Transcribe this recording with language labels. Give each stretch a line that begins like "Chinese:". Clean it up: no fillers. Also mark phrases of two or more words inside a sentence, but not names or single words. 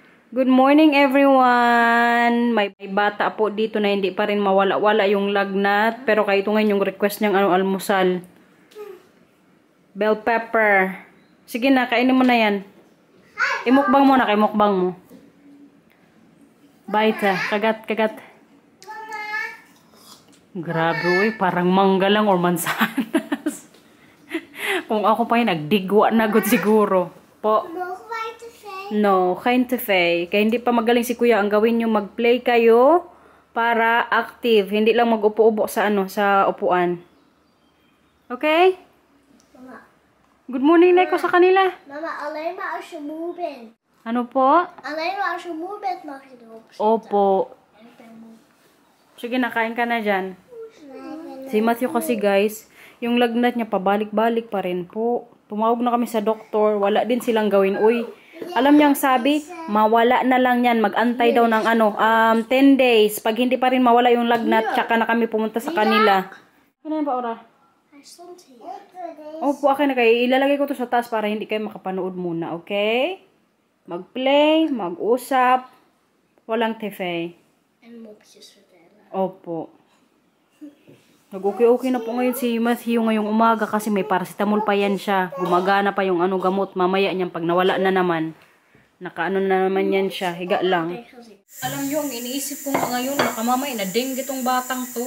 English: Good morning everyone!
Filipino: May bata po dito na hindi pa rin mawala-wala yung lagnat. Pero kayo ito ngayon yung request niyang almusal.
English: Bell pepper.
Filipino: Sige na, kainin mo na yan. Imukbang mo na, mukbang mo. Bite, kagat. Grabe, uy, parang mangga lang or mansanas. Kung ako pa yun, nagdigwa na agad siguro. Po. No, kind to fay. Kaya hindi pa magaling si kuya. Ang gawin nyo, mag-play kayo para active. Hindi lang mag-upo-upo sa sa upuan. Okay? Mama.
English: Good morning, Neko,
Filipino: sa kanila.
Dutch: Mama, alleen maar als je moe bent.
Filipino: Ano po?
Dutch: Alleen maar als je moe bent mag je erop zitten.
Filipino: Opo.
Dutch: Ik ben moe.
Filipino: Sige, nakain ka na dyan. Si Matthew kasi guys, yung lagnat niya pabalik-balik pa rin po. Tumawag na kami sa doktor. Wala din silang gawin. Uy, alam niyo ang sabi, mawala na lang yan. Mag-antay daw ng 10 days. Pag hindi pa rin mawala yung lagnat, tsaka na kami pumunta sa kanila. Ano ba,
Dutch: Ora? Hij stond hier.
Filipino: Opo, akin na kayo. Ilalagay ko to sa taas para hindi kayo makapanood muna, okay? Mag-play, mag-usap, walang tefe.
Dutch: En mopjes vertellen.
Filipino: Opo. Nag-okay-okay na po ngayon si Matthew ngayong umaga kasi may paracetamol pa yan siya. Gumagana pa yung gamot. Mamaya niyan pag nawala na naman. Nakaano na naman yan siya. Higa lang. Alam nyo, ang iniisip ko nga ngayon, nakamamay na dengue tong batang to.